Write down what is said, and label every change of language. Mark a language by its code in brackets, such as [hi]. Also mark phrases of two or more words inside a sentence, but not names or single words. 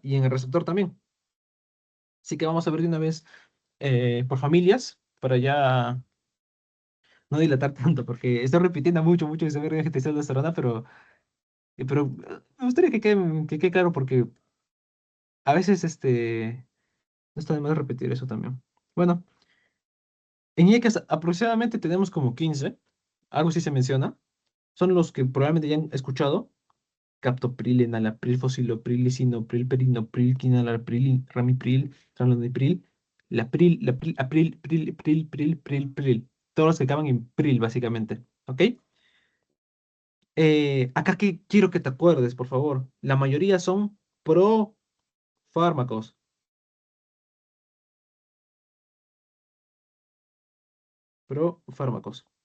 [es] Y en el receptor también. Así que vamos a ver de una vez por familias para ya no dilatar tanto, porque estoy repitiendo mucho que se ve de testosterona, pero me gustaría que quede claro porque a veces no está de más repetir eso también. Bueno, en IECAS aproximadamente tenemos como 15, algo así se menciona. Son los que probablemente ya han escuchado. Captopril, enalapril, fosilopril, lisinopril, perinopril, quinalalpril, ramipril, ranonipril, april, pril. Todos los que acaban en pril, básicamente. ¿Ok? Acá que quiero que te acuerdes, por favor. La mayoría son profármacos. Profármacos.